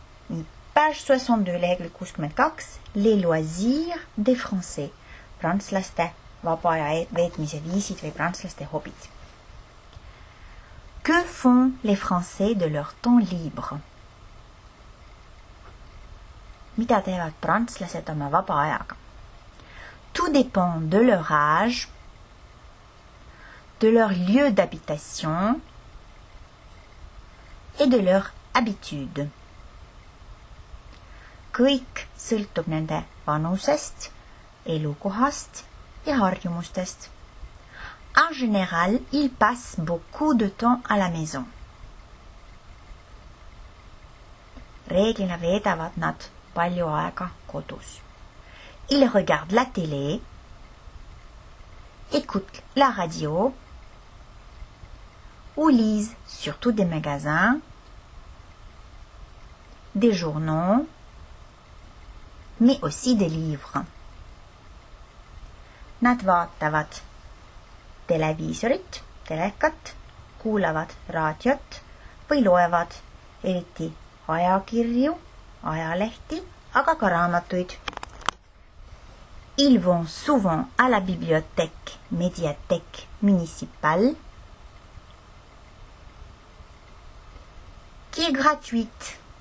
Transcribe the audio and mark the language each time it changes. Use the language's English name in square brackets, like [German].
[Estonian] Nii, page 62, lehekülg 62, [French] les loisirs des Français, [Estonian] prantslaste vaba aja veetmise viisid või prantslaste hobid. [French] Que font les Français de leur temps libre? [Estonian] Mida teevad prantslased oma vaba ajaga? [French] Tout dépend de leur âge, de leur lieu d'habitation et de leur habitude. [Estonian] Kõik sõltub nende vanusest, elukohast ja harjumustest. [French] En général, ils passent beaucoup de temps à la maison. [Estonian] Reeglina veedavad nad palju aega kodus. [French] Ils regardent la télé, écoutent la radio ou lisent surtout des magasins, des journaux, mais aussi des livres. [Estonian] Nad vaatavad televiisorit, telekat, kuulavad raadiot või loevad eriti ajakirju, ajalehti, aga ka raamatuid. [French] Ils vont souvent à la bibliothèque, médiathèque municipale, qui est gratuite.